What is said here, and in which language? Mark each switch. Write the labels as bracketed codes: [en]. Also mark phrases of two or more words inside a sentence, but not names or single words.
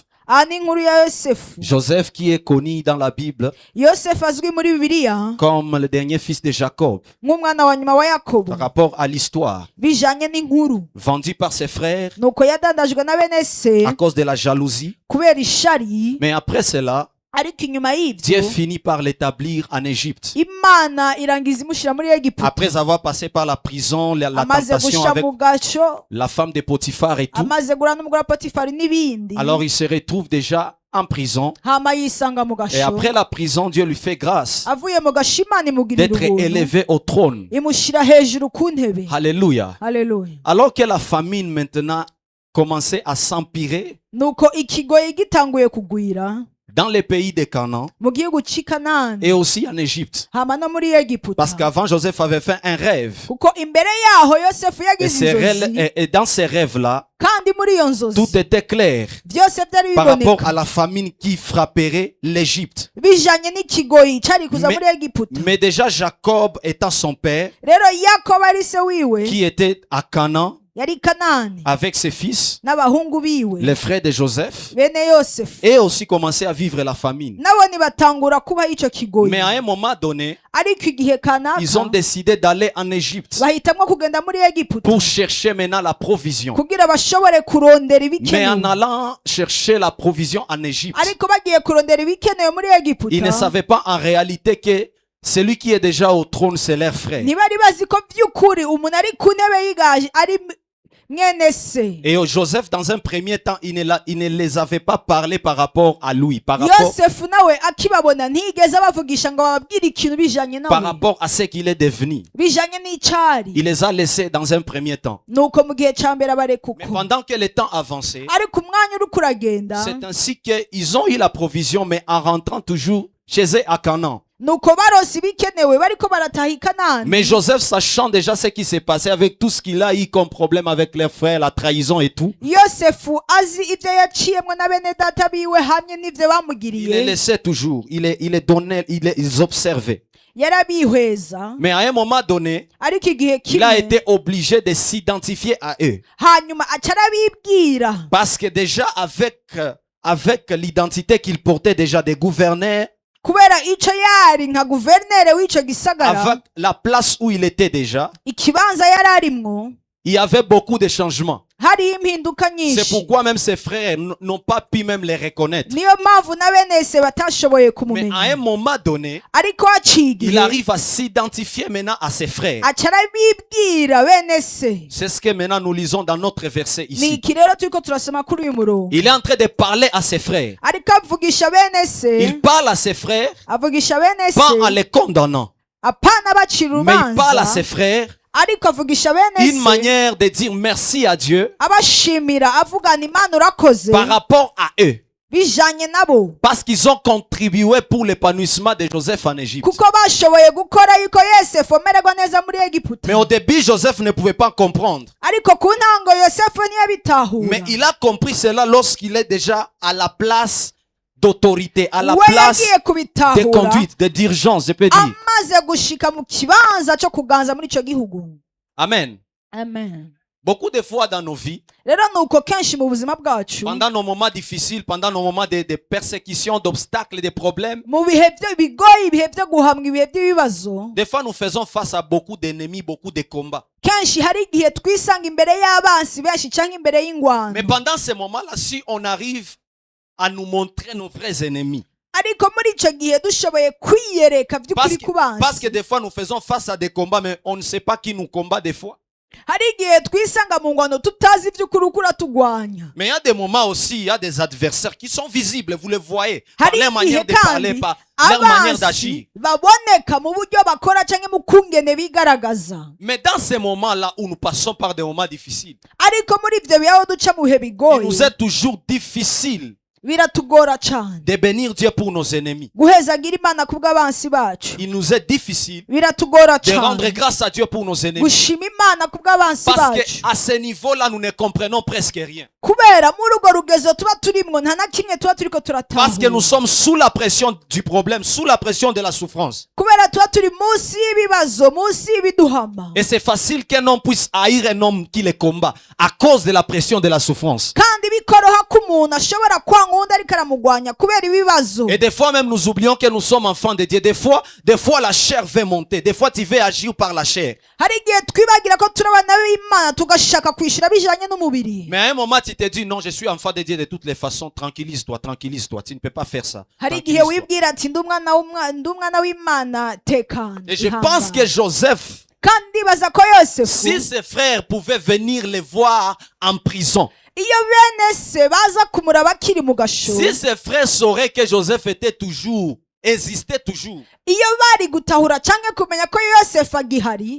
[rn] Aha ni inkuru ya Yosefu. [fr] Joseph qui est connu dans la Bible [rn] Yosefu azwi muri Bibiliya [fr] comme le dernier fils de Jacob [rn] nk'umwana wa nyuma wa Yakobo, [fr] par rapport à l'histoire, [rn] bijanye n'inkuru. [fr] vendu par ses frères [rn] Nuko yadandajwe na bene se [fr] à cause de la jalousie. [rn] kubera ishari, [fr] Mais après cela, [rn] ariko inyuma [fr] Dieu [rn] y'ibyo [fr] finit par l'établir en Égypte. [rn] Imana irangiza imushyira muri Egiputa. [fr] Après avoir passé par la prison, la [rn] Amaze [fr] tentation [rn] gusha [fr] avec [rn] mu gaco, [fr] la femme de Potiphar et tout, [rn] amaze guhura n'umugore wa Potifari n'ibindi, [fr] alors il se retrouve déjà en prison. [rn] hama yisanga mu [fr] Et [rn] gasho. [fr] après la prison, Dieu lui fait grâce [rn] Avuye mu gasho Imana imugirira [fr] d'être [rn] ubuntu, [fr] élevé au trône. [rn] imushyira hejuru ku ntebe. [fr] Alléluia. [rn] Haleluya. [fr] Alors que la famine maintenant commençait à s'empirer [rn] Nuko ikigoyi gitanguye kugwira [fr] dans les pays de Canaan [rn] mu gihugu cy'i Kanani, [fr] et aussi en Égypte. [rn] hama no muri Egiputa. [fr] Parce qu'avant, Joseph avait fait un rêve. [rn] Kuko imbere yaho Yosefu [fr] Et, [rn] yagize inzozi, [fr] et dans ces rêves-là, [rn] kandi muri iyo nzozi [fr] tout était clair [rn] byose byari [fr] par rapport à [rn] biboneka [fr] la famine qui frapperait l'Égypte. [rn] bijanye n'ikigoyi cyari kuza [fr] Mais- [rn] muri Egiputa. [fr] Mais déjà, Jacob étant son père, [rn] Rero Yakobo ari se wiwe, [fr] qui était à Canaan [rn] yari i Kanani [fr] avec ses fils, [rn] n'abahungu biwe [fr] les frères de Joseph, [rn] bene Yosefu, [fr] et aussi commençait à vivre la famine. [rn] nabo nibatangura kubaho ico kigoyi. [fr] Mais à un moment donné, [rn] Ariko igihe [fr] ils ont [rn] kanaka [fr] décidé d'aller en Égypte [rn] bahitamwo kugenda muri Egiputa [fr] pour chercher maintenant la provision. [rn] kugira bashobore kurondera [fr] Mais en [rn] ibikenewe. [fr] allant chercher la provision en Égypte, [rn] Ariko bagiye kurondera ibikenewe muri [fr] ils ne [rn] Egiputa, [fr] savaient pas en réalité que celui qui est déjà au trône, c'est leur frère. [rn] ntibari bazi ko by'ukuri umuntu ari ku ntebe y'igaju ari mwene se. [fr] Et Joseph, dans un premier temps, il ne les avait pas parlé par rapport à lui, par rapport, [rn] Yosefu nawe akibabona ntiyigeze abavugisha ngo bababwire ikintu bijanye [fr] par [rn] nawe, [fr] rapport à ce qu'il est devenu. [rn] bijanye n'icari. [fr] Il les a laissés dans un premier temps. [rn] Nuko mu gihe ca mbere abareka [fr] Mais [rn] uko, [fr] pendant que le temps avançait, [rn] ariko umwanya uriko uragenda, [fr] c'est ainsi qu'ils ont eu la provision, mais en rentrant toujours chez eux à Canaan. [rn] nuko barose ibikenewe bariko barataha i Kanani. [fr] Mais Joseph, sachant déjà ce qui s'est passé avec tout ce qu'il a eu comme problème avec leurs frères, la trahison et tout, [rn] Yosefu azi ibyo yaciyemwo na bene data biwe hamwe n'ivyo [fr] il les [rn] bamugiriye, [fr] laissait toujours, il les donnait, ils observaient. [rn] yarabihweza. [fr] Mais à un moment donné, [rn] Ariko igihe [fr] il a [rn] kimwe [fr] été obligé de s'identifier à eux. [rn] hanyuma aca arabibwira, [fr] Parce que déjà avec l'identité qu'il portait déjà des gouverneurs, [rn] kubera ico yari nka guverineri w'ico gisagara, [fr] avec la place où il était déjà, [rn] ikibanza yari arimwo [fr] il y avait beaucoup de changements. [rn] hariyo impinduka [fr] C'est [rn] nyinshi. [fr] pourquoi même ses frères n'ont pas pu même les reconnaître. [rn] Niyo mpamvu na bene se batashoboye [fr] Mais à un [rn] kumumenya. [fr] moment donné, [rn] Ariko haciye [fr] il [rn] igihe [fr] arrive à s'identifier maintenant à ses frères. [rn] aca arabibwira bene se. [fr] C'est ce que maintenant nous lisons dans notre verset [rn] Ni [fr] ici. [rn] iki rero turiko turasoma kuri uyu murongo. [fr] Il est en train de parler à ses frères. [rn] Ariko avugisha bene se, [fr] Il parle à ses frères, [rn] avugisha bene [fr] pas en [rn] se, [fr] les condamnant, [rn] apana bacira [fr] mais il parle à [rn] urubanza, [fr] ses frères [rn] ariko avugisha bene [fr] une [rn] se [fr] manière de dire merci à Dieu [rn] abashimira avugana Imana urakoze [fr] par rapport à eux. [rn] bijanye nabo, [fr] Parce qu'ils ont contribué pour l'épanouissement de Joseph en Égypte. [rn] kuko bashoboye gukora yuko Yosefu amererwa neza muri Egiputa. [fr] Mais au début, Joseph ne pouvait pas comprendre. [rn] Ariko ku ntango Yosefu ntiyabitahura, [fr] Mais il a compris cela lorsqu'il est déjà à la place d'autorité, à la [rn] we [fr] place [rn] yagiye [fr] de [rn] kubitahura [fr] conduite, de dirigeance, je peux dire. [rn] amaze gushika mu kibanza cyo kuganza muri ico gihugu. [fr] Amen. [rn] Amen. [fr] Beaucoup de fois dans nos vies, [rn] rero ni uko kenshi mu buzima bwacu [fr] pendant nos moments difficiles, pendant nos moments de persécution, d'obstacles, de problèmes, [rn] mu bihe bigoye, ibihe byo guhamwa, ibihe by'ibibazo, [fr] des fois nous faisons face à beaucoup d'ennemis, beaucoup de combats. [rn] kenshi hari igihe twisanga imbere y'abansi benshi cyangwa imbere y'ingwano. [fr] Mais pendant ces moments-là, si on arrive à nous montrer nos vrais ennemis, [rn] ariko muri icyo gihe dushoboye kwiyereka by'ukuri ku [fr] parce que [rn] bansi, [fr] des fois nous faisons face à des combats, mais on ne sait pas qui nous combat des fois. [rn] hari igihe twisanga mu ngwano tutazi iby'ukuri uko uratugwanya. [fr] Mais il y a des moments aussi, il y a des adversaires qui sont visibles, vous les voyez, par [rn] hari [fr] leur manière [rn] igihe [fr] de parler, [rn] kandi [fr] par leur manière d'agir. [rn] abansi baboneka mu buryo bakora cyangwa mu kungene bigaragaza. [fr] Mais dans ces moments-là où nous passons par des moments difficiles, [rn] ariko muri ibyo bihe aho duca mu bihe [fr] il [rn] bigoye, [fr] nous est toujours difficile [rn] biratugora cyane [fr] de bénir Dieu pour nos ennemis. [rn] guhezagira Imana ku bw'abansi bacu. [fr] Il nous est difficile [rn] biratugora [fr] de rendre [rn] cyane [fr] grâce à Dieu pour nos ennemis. [rn] gushima Imana ku bw'abansi [fr] Parce [rn] bacu, [fr] qu'à ce niveau-là, nous ne comprenons presque rien. [rn] kubera muri urwo rugezo tuba turimwo nta na kimwe tuba turiko [fr] Parce que nous [rn] turatahura, [fr] sommes sous la pression du problème, sous la pression de la souffrance. [rn] kubera tuba turi munsi y'ibibazo, munsi y'ibiduhama. [fr] Et c'est facile qu'un homme puisse haïr un homme qui les combat à cause de la pression de la souffrance. [rn] kandi bikoroha ko umuntu ashobora kwanga uwundi ariko aramugwanya kubera ibibazo. [fr] Et des fois même nous oublions que nous sommes enfants de Dieu. Des fois la chair veut monter. Des fois tu veux agir par la chair. [rn] hari igihe twibagira ko turi abana b'Imana tugashaka kwishyura bijanye n'umubiri. [fr] Mais à un moment tu te dis non, je suis enfant de Dieu de toutes les façons. Tranquillise-toi, tranquillise-toi. Tu ne peux pas faire ça. [rn] hari igihe [fr] Tranquillise-toi. [rn] wibwira ati ndi umwana w'Imana, tekana. [fr] Et je pense que Joseph, [rn] kandi ndibaza ko [fr] si [rn] Yosefu, [fr] ses frères pouvaient venir les voir en prison, [rn] iyo bene se baza kumuraba akiri mu gasho, [fr] si ses frères sauraient que Joseph était toujours, existait toujours, [rn] iyo bari gutahura cyangwa kumenya ko Yosefu agihari